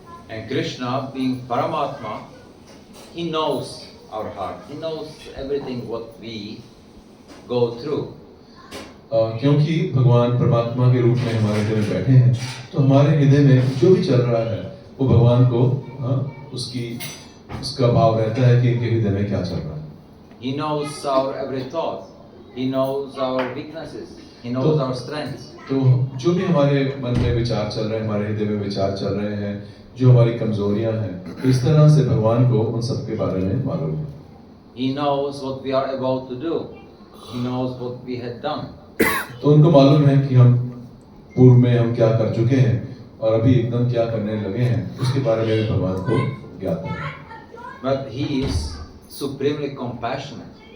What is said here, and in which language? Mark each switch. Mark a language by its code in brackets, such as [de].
[en] And Krishna, being Paramatma, he knows our heart. He knows everything what we go through. [hi] क्योंकि भगवान परमात्मा के रूप में हमारे हृदय में बैठे हैं, तो हमारे हृदय में जो भी चल रहा है वो भगवान को उसका भाव रहता है कि इनके हृदय में क्या चल रहा है। [en] He knows our every thought. He knows our weaknesses. He knows our strengths. [hi] तो जो भी हमारे मन में विचार चल रहे हैं, हमारे हृदय में विचार चल रहे हैं, जो हमारी कमजोरियां हैं, इस तरह से भगवान को उन सब के बारे में मालूम है। [en] He knows what we are about to do. He knows what we had done. [hi] तो उनको मालूम है कि हम पूर्व में हम क्या कर चुके हैं और अभी एकदम क्या करने लगे हैं, उसके बारे में भी भगवान को ज्ञात है। [en] But he is supremely compassionate.